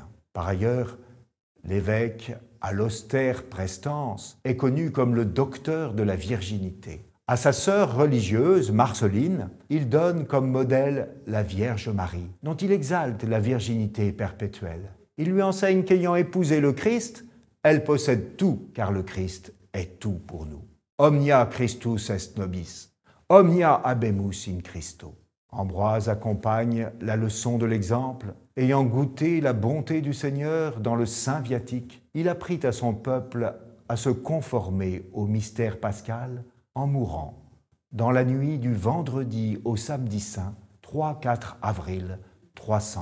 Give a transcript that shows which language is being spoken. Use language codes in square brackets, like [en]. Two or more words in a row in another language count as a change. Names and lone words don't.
[fr] Par ailleurs, l'évêque, à l'austère prestance, est connu comme le docteur de la virginité. À sa sœur religieuse, Marceline, il donne comme modèle la Vierge Marie, dont il exalte la virginité perpétuelle. Il lui enseigne qu'ayant épousé le Christ, elle possède tout, car le Christ est tout pour nous. [la] Omnia Christus est nobis, omnia habemus in Christo. [fr] Ambroise accompagne la leçon de l'exemple. Ayant goûté la bonté du Seigneur dans le Saint Viatique, il apprit à son peuple à se conformer au mystère pascal en mourant dans la nuit du vendredi au samedi saint, 3-4 avril 397.